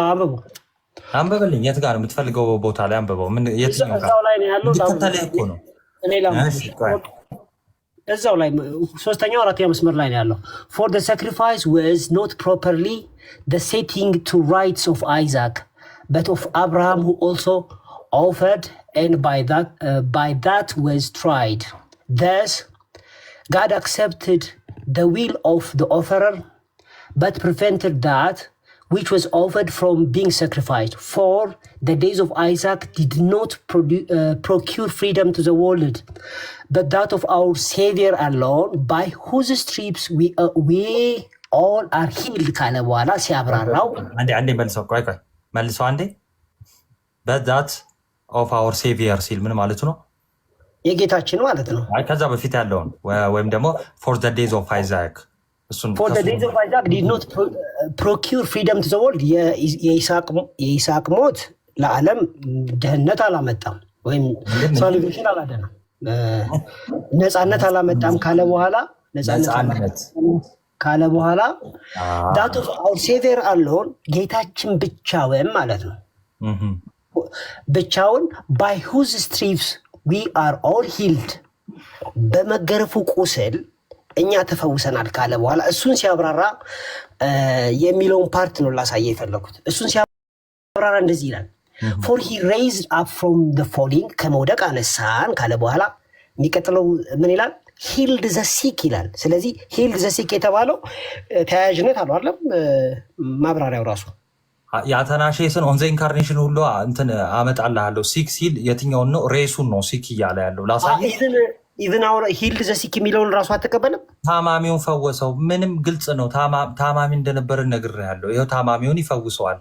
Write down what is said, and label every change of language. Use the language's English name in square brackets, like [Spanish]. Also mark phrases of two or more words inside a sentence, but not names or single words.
[Amharic] አንብብልኝ። የት ጋር ነው የምትፈልገው ቦታ ላይ አንብበው። ምን የትኛው ጋር ላይ ነው ያለው? እንድትከተልህ እኮ ነው። እዛው ላይ ሶስተኛው አራተኛው መስመር ላይ ነው ያለው። [English] for the sacrifice was not properly the setting to rights of Isaac but of Abraham who also offered and by that was tried. Thus, God accepted the will of the offerer, but prevented that which was offered from being sacrificed. For the days of Isaac did not procure freedom to the world, but that of our Savior alone, by whose stripes we all are healed. [Amharic] ካለ በኋላ ሲያብራራው አንዴ መልሰው አንዴ [English] but that of our Savior [Amharic] ሲል ምን ማለት ነው? የጌታችን ማለት ነው። ከዛ በፊት ያለውን ወይም ደግሞ [English] for the days of Isaac for the days of Isaac did not procure freedom to the world [Amharic] የይስሐቅ ሞት ለዓለም ደህንነት አላመጣም ወይም ሳልቬሽን አላደረም ነፃነት አላመጣም ካለ በኋላ [English] that of our Savior alone [Amharic] ጌታችን ብቻውን ማለት ነው ብቻውን [English] by whose stripes we are all healed [Amharic] በመገረፉ ቁስል እኛ ተፈውሰናል ካለ በኋላ እሱን ሲያብራራ የሚለውን ፓርት ነው ላሳየ የፈለኩት። እሱን ሲያብራራ እንደዚህ ይላል [English] for he raised up from the falling [Amharic] ከመውደቅ አነሳን ካለ በኋላ የሚቀጥለው ምን ይላል? [English] healed the sick [Amharic] ይላል። ስለዚህ [English] healed the sick [Amharic] የተባለው ተያያዥነት አለው አይደለም? ማብራሪያው ራሱ የአተናሼስን ኦን ዘ ኢንካርኔሽን ሁሉ እንትን አመጣልሃለሁ ሲክ ሲል የትኛውን ነው? ሬሱን ነው ሲክ እያለ ያለው ላሳየህ። ኢቭን አሁን [English] healed the sick [Amharic] የሚለውን ራሱ አትቀበልም? ታማሚውን ፈወሰው። ምንም ግልጽ ነው። ታማሚ እንደነበረ ነግሬሃለሁ። ይኸው ታማሚውን ይፈውሰዋል።